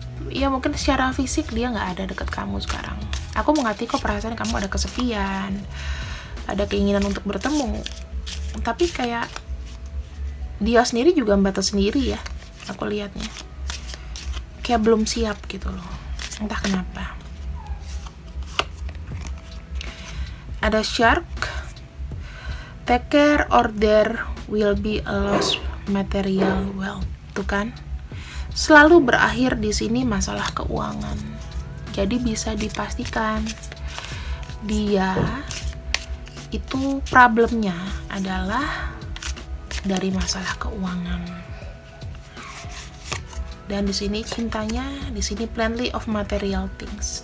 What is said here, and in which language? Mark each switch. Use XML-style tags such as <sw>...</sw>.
<id>Ya mungkin secara fisik dia nggak ada dekat kamu sekarang. Aku mengerti kok perasaan kamu ada kesepian, ada keinginan untuk bertemu, tapi kayak dia sendiri juga membatas sendiri ya, aku lihatnya kayak belum siap gitu loh, entah kenapa.</id> <en>Ada shark, take care or there will be a loss material wealth.</en> <id>Tuh kan, selalu berakhir di sini masalah keuangan. Jadi bisa dipastikan dia itu problemnya adalah dari masalah keuangan. Dan di sini cintanya, di sini</id> <en>plenty of material things.</en>